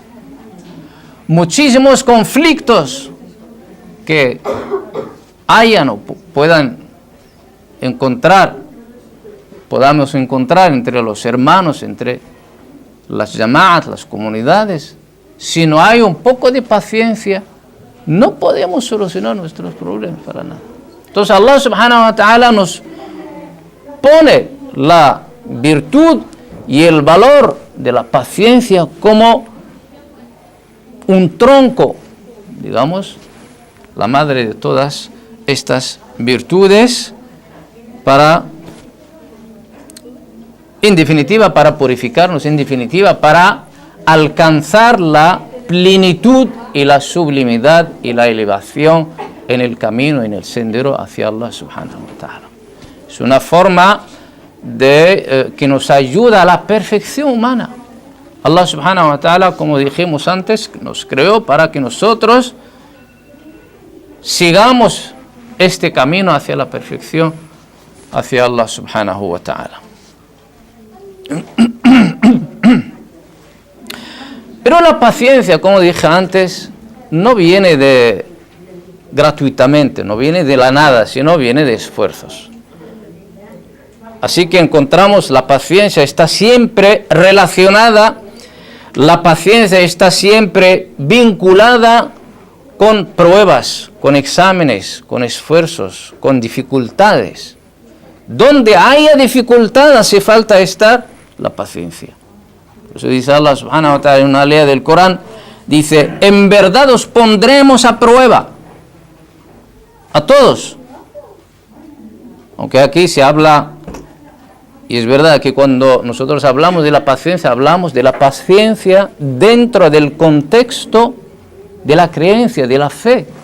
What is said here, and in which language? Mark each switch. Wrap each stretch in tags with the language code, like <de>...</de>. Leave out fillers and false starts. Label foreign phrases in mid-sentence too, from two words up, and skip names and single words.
<es>Muchísimos conflictos que hayan o podamos encontrar entre los hermanos, entre las llamadas, las comunidades, si no hay un poco de paciencia, no podemos solucionar nuestros problemas para nada. Entonces Allah</es> <ar>سبحانه وتعالى</ar> <es>nos pone la virtud y el valor de la paciencia como un tronco, digamos, la madre de todas estas virtudes, en definitiva, para purificarnos, en definitiva, para alcanzar la plenitud y la sublimidad y la elevación en el camino, en el sendero hacia Allah</es> <ar>سبحانه وتعالى.</ar> <es>Es una forma que nos ayuda a la perfección humana. Allah</es> <ar>سبحانه وتعالى,</ar> <es>como dijimos antes, nos creó para que nosotros sigamos este camino hacia la perfección, hacia Allah</es> <ar>سبحانه وتعالى.</ar> <es>Pero la paciencia, como dije antes, no viene gratuitamente, no viene de la nada, sino viene de esfuerzos. Así que encontramos la paciencia está siempre relacionada, la paciencia está siempre vinculada con pruebas, con exámenes, con esfuerzos, con dificultades. Donde haya dificultad hace falta estar la paciencia. Por eso dice Allah</es> <ar>سبحانه وتعالى</ar> <es>en una ley del Corán, dice, en verdad os pondremos a prueba a todos. Aunque aquí se habla, y es verdad que cuando nosotros hablamos de la paciencia, hablamos de la paciencia dentro del contexto de la creencia, de la fe.</es>